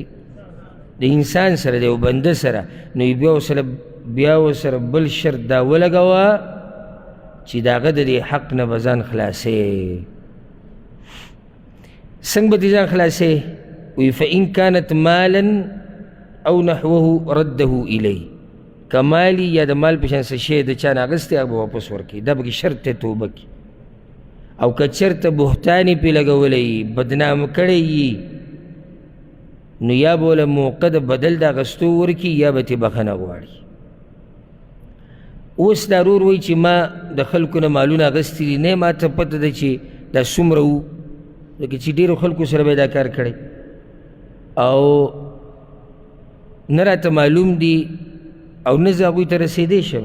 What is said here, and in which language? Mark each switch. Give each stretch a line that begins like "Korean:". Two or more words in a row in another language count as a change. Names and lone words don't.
Pashto: د انسان سره دی او بنده سره. نو بیا ورسره بل شرط دا ولګوه چې د هغه د دې حق نه به ځان خلاصې. څنګه به دې ځان خلاصې؟ وی
Arabic: فإن كانت مالا او نحوه رده الی،
Pashto: که مالی یا د مال په شان څه شی د چا نه اخیستی هغه به واپس ورکړي، دا پکې شرط دی توبه کې. او که چېرته بهتان یې پرې لګولی وي، بدنام کړی یي، نو یا به له موقع د بدل د اخیستو ورکړي یا به ترې بخښنه غواړي. اوس دا رور وایي چې ما د خلکو نه مالونه اخیستي دي، نه ما ته پته ده چې دا څومره وو، لکه چې ډېرو خلکو سره به یې دا کار کړی او نه راته معلوم دي او نه زه هغوی ته رسېدی شم.